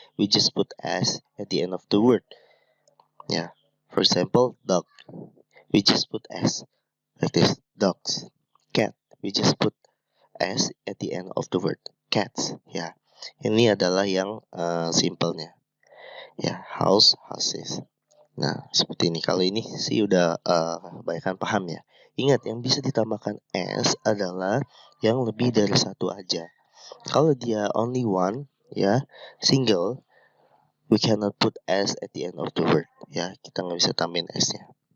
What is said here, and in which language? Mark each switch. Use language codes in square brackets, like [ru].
[en] We just put s at the end of the word, ya. For example, dog, we just put s like this, dogs. Cat, we just put s at the end of the word, cats, ya. [id] Ini adalah yang simpelnya, ya. House, houses. Nah, seperti ini. Kalau ini sih udah kebanyakan paham ya. Ingat, yang bisa ditambahkan s adalah yang lebih dari satu aja. Kalau dia [en] only one, ya, single, we cannot put s at the end of the word. [id] Ya, kita nggak bisa tambahin s-nya.